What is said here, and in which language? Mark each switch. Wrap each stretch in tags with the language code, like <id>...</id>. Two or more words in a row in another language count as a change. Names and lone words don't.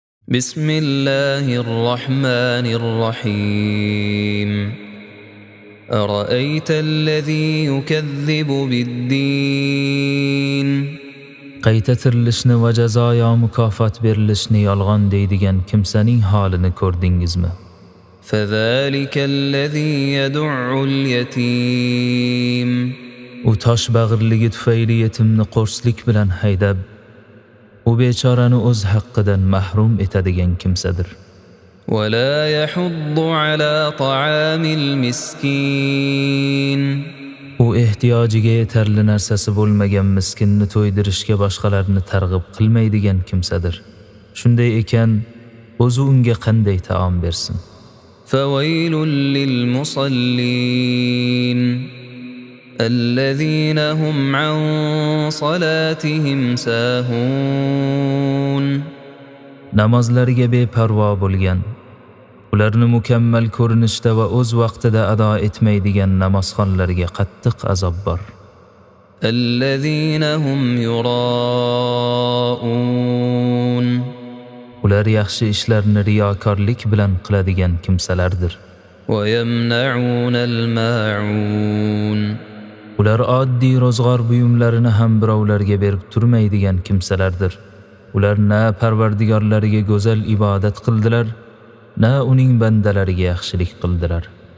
<ar>بسم الله الرحمن الرحيم أرأيت الذي يكذب بالدين</ar> <uz>Qayta tirilishni va jazoya mukofot berilishni yolg'on deydigan kimsaning holini ko'rdingizmi?</uz> <ar>فذلك الذي يدع اليتيم</ar> <uz>U tosh bag'irligi tufayli yetimni qo'rslik bilan haydab, u bechorani o'z haqqidan mahrum etadigan kimsadir.</uz> <ar>ولا يحض على طعام المسكين</ar> <uz>U ehtiyojiga yetarli narsasi bo'lmagan miskinni to'ydirishga boshqalarni targ'ib qilmaydigan kimsadir. Shunday ekan, o'zi unga qanday taom bersin?</uz> <ar>فويل للمصلين الذين هم عن صلاتهم ساهون</ar> <uz>Namozlariga beparvo bo'lgan, ularni mukammal ko'rinishda va o'z vaqtida ado etmaydigan namozxonlarga qattiq azob bor.</uz> <ar>الذين هم يراءون</ar> <uz>Ular yaxshi ishlarni riyokorlik bilan qiladigan kimsalardir.</uz> <ar>ويمنعون الماعون</ar> <uz>Ular oddiy ro'zg'or buyumlarini ham birovlarga berib turmaydigan kimsalardir. Ular na Parvardigorlariga go'zal ibodat qildilar, na uning bandalariga yaxshilik qildilar.</uz>